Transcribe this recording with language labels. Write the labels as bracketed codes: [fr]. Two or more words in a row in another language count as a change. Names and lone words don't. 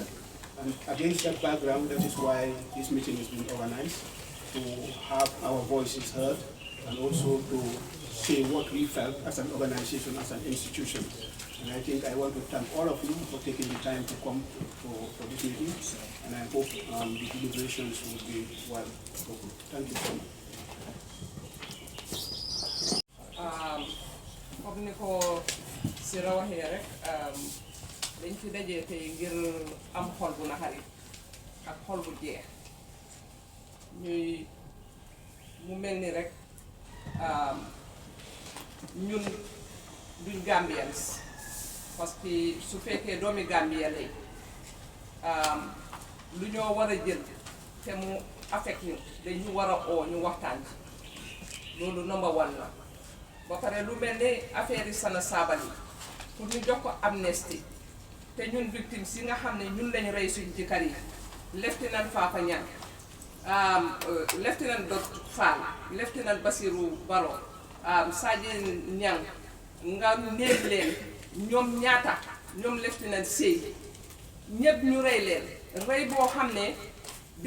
[en] And against that background, that is why this meeting has been organized, to have our voices heard and also to say what we felt as an organization, as an institution. And I think I want to thank all of you for taking the time to come for this meeting, and I hope the deliberations will be well spoken. Thank you so much. [wo] Comme ni ko Sira waxee rek dañ fi dajee tey ngir am xol bu naxari ak xol bu jeex ñuy mu mel ni rek ñun duñ Gambians parce que su fekkee doomi Gambia lay lu ñoo war a jël te mu affect ñu dañu war a oo ñu waxtaan loolu [en] number one [wo] la ba pare lu mel ni affaire yi Sanna Sabally pour ñu jox ko amnesty te ñun victimes yi nga xam ne ñun lañu rey suñ ci kar yi lieutenant Fafa Niang lieutenant Dot Fall lieutenant Basirou Baro Sadji Niang nga néeg leen ñoom ñaata ñoom lieutenant Sey ñëpp ñu rey leen rey boo xam ne bi